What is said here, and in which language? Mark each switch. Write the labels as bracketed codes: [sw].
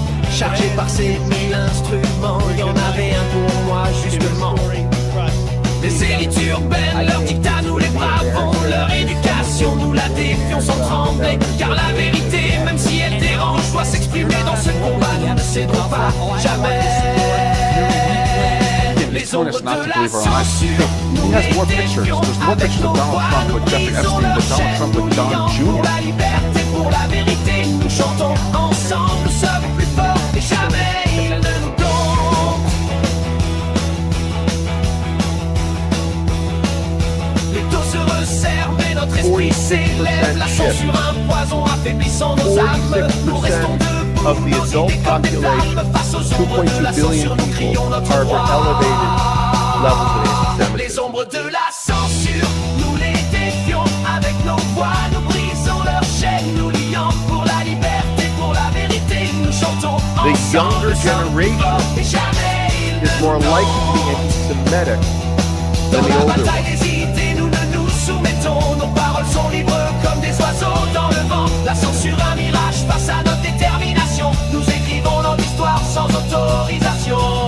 [fr] Chargé par ces 1000 instruments, il y en avait un pour moi justement. Les élites urbaines, leur dictat nous les bravons. Leur éducation, nous la défions sans trembler. Car la vérité, même si elle dérange, doit s'exprimer dans ce combat. Nous ne cédons pas jamais. Les ombres de la censure. [en] He has more pictures. There's more pictures of Donald Trump with Jeffrey Epstein than Donald Trump with Don Jr. [fr] Pour la liberté, pour la vérité, nous chantons ensemble, nous sommes plus forts et jamais ils ne nous domptent. Les taux se resserrent, mais notre esprit s'élève. La censure, un poison affaiblissant nos âmes. Nous restons debout. [en] Of the adult population, 2.2 billion people harbor elevated levels of anti-Semitism. [fr] Les ombres de la censure, nous les défions avec nos voix, nous brisons leurs chaînes, nous lions pour la liberté, pour la vérité, nous chantons [en] The younger generation is more likely to be anti-Semitic than the older one. [fr] des idées, nous ne nous soumettons, nos paroles sont libres comme des oiseaux dans le vent. La censure, un mirage face à notre détermination. Nous écrivons notre histoire sans autorisation.